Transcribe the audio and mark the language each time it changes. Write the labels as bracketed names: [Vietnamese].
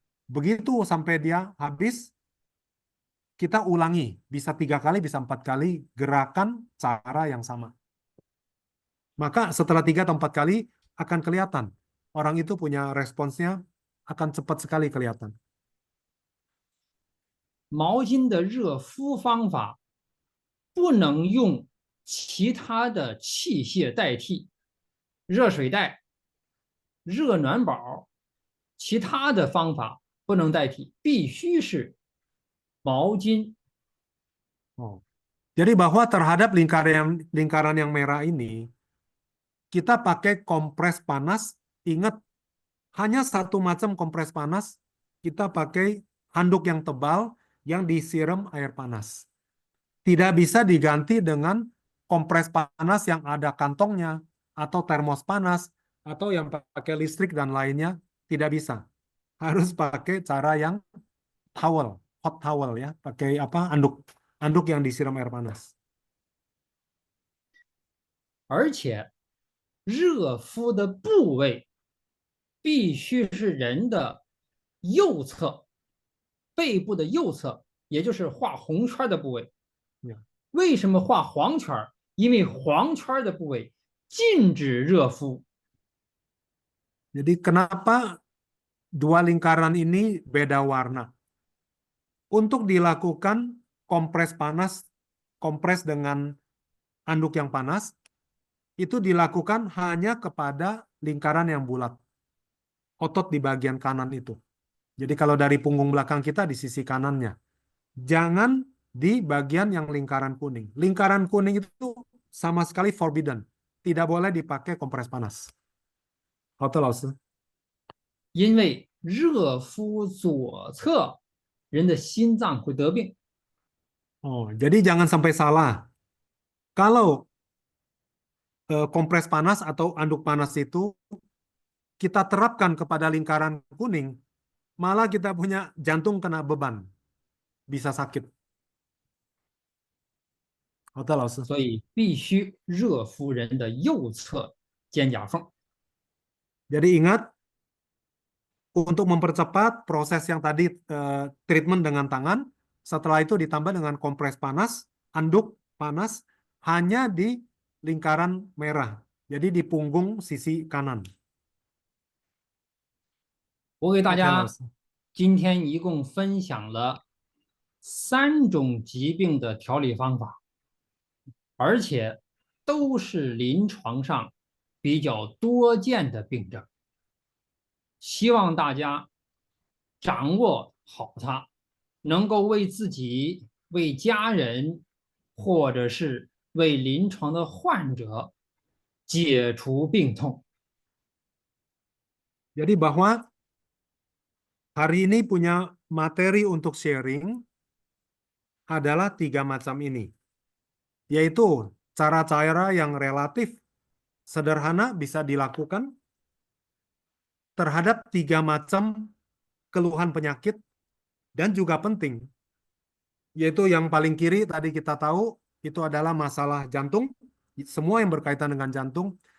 [Indonesian] Begitu sampai dia habis, kita ulangi. Bisa 3 kali, bisa 4 kali gerakan cara yang sama. Maka setelah 3 atau 4 kali akan kelihatan. Orang itu punya responsnya akan cepat sekali kelihatan. [Chinese] 毛巾的热敷方法不能用其他的器械代替，热水袋、热暖宝，其他的方法不能代替，必须是毛巾。 Oh. [Indonesian] Jadi bahwa terhadap lingkaran yang merah ini, kita pakai kompres panas. Ingat, hanya satu macam kompres panas. Kita pakai handuk yang tebal yang disiram air panas. Tidak bisa diganti dengan kompres panas yang ada kantongnya, atau termos panas, atau yang pakai listrik dan lainnya. Tidak bisa. Harus pakai cara yang towel, [English] hot towel [Indonesian] ya, pakai anduk yang disiram air panas. [Chinese] 而且热敷的部位必须是人的右侧，背部的右侧，也就是画红圈的部位。为什么画黄圈？因为黄圈的部位禁止热敷。 [Indonesian] Jadi kenapa 2 lingkaran ini beda warna? Untuk dilakukan kompres panas, kompres dengan anduk yang panas, itu dilakukan hanya kepada lingkaran yang bulat. Otot di bagian kanan itu. Jadi kalau dari punggung belakang kita di sisi kanannya. Jangan di bagian yang lingkaran kuning. Lingkaran kuning itu sama sekali forbidden. Tidak boleh dipakai kompres panas. [Chinese] 好的，老师。因为热敷左侧，人的心脏会得病。 [Indonesian] Oh, jadi jangan sampai salah. Kalau kompres panas atau anduk panas itu kita terapkan kepada lingkaran kuning, malah kita punya jantung kena beban, bisa sakit. [Chinese] 好的，老师。所以必须热敷人的右侧肩胛缝。 [Indonesian] Jadi ingat, untuk mempercepat proses yang tadi treatment dengan tangan, setelah itu ditambah dengan kompres panas, anduk panas, hanya di lingkaran merah. Jadi di punggung sisi kanan. [Chinese] 我给大 OK，老家师。今天一共分享了3种疾病的调理方法，而且都是临床上比较多见的病症。希望大家掌握好它，能够为自己、为家人，或者是为临床的患者解除病痛。 [Indonesian] Jadi bahwa hari ini punya materi untuk sharing. adalah 3 macam ini, yaitu cara-cara yang relatif sederhana bisa dilakukan terhadap 3 macam keluhan penyakit, dan juga penting, yaitu yang paling kiri tadi kita tahu itu adalah masalah jantung, semua yang berkaitan dengan jantung.